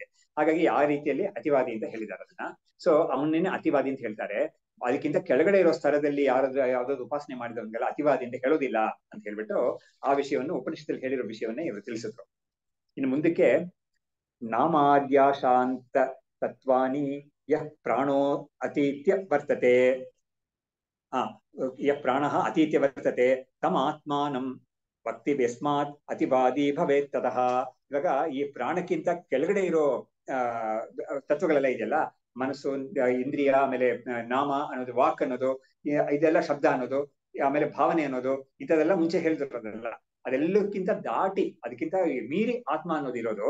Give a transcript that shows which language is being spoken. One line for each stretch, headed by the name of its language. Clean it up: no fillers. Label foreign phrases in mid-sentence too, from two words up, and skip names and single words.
Kannada: ಹಾಗಾಗಿ ಆ ರೀತಿಯಲ್ಲಿ ಅತಿವಾದಿ ಅಂತ ಹೇಳಿದ್ದಾರೆ ಅದನ್ನ. ಸೊ ಅವನ್ನೇನೆ ಅತಿವಾದಿ ಅಂತ ಹೇಳ್ತಾರೆ. ಅದಕ್ಕಿಂತ ಕೆಳಗಡೆ ಇರೋ ಸ್ತರದಲ್ಲಿ ಯಾವ್ದಾದ್ರು ಉಪಾಸನೆ ಮಾಡಿದವನಿಗೆಲ್ಲ ಅತಿವಾದಿ ಅಂತ ಹೇಳೋದಿಲ್ಲ ಅಂತ ಹೇಳ್ಬಿಟ್ಟು ಆ ವಿಷಯವನ್ನು ಉಪನಿಷತ್ತಲ್ಲಿ ಹೇಳಿರೋ ವಿಷಯವನ್ನೇ ಇವರು ತಿಳಿಸಿದ್ರು. ಇನ್ನು ಮುಂದಕ್ಕೆ
Sanskrit: ನಾಮಾದ್ಯಾಶಾಂತ ತತ್ವಾನಿ ಯಃ ಪ್ರಾಣೋ ಅತೀತ್ಯ ವರ್ತತೆ ಯಃ ಪ್ರಾಣಃ ಅತೀತ್ಯ ವರ್ತತೆ ತಮ್ ಆತ್ಮಾನಂ ಭಕ್ತಿ ಯಸ್ಮಾತ್ ಅತಿವಾದಿ ಭವೇತ್ ತತಃ.
Kannada: ಇವಾಗ ಈ ಪ್ರಾಣಕ್ಕಿಂತ ಕೆಳಗಡೆ ಇರೋ ತತ್ವಗಳೆಲ್ಲ ಇದೆಯಲ್ಲ, ಮನಸ್ಸು, ಇಂದ್ರಿಯ, ಆಮೇಲೆ ನಾಮ ಅನ್ನೋದು, ವಾಕ್ ಅನ್ನೋದು, ಇದೆಲ್ಲ ಶಬ್ದ ಅನ್ನೋದು, ಆಮೇಲೆ ಭಾವನೆ ಅನ್ನೋದು, ಇಂಥದೆಲ್ಲ ಮುಂಚೆ ಹೇಳಿದ್ರಲ್ಲ, ಅದೆಲ್ಲಕ್ಕಿಂತ ದಾಟಿ ಅದಕ್ಕಿಂತ ಮೀರಿ ಆತ್ಮ ಅನ್ನೋದು ಇರೋದು.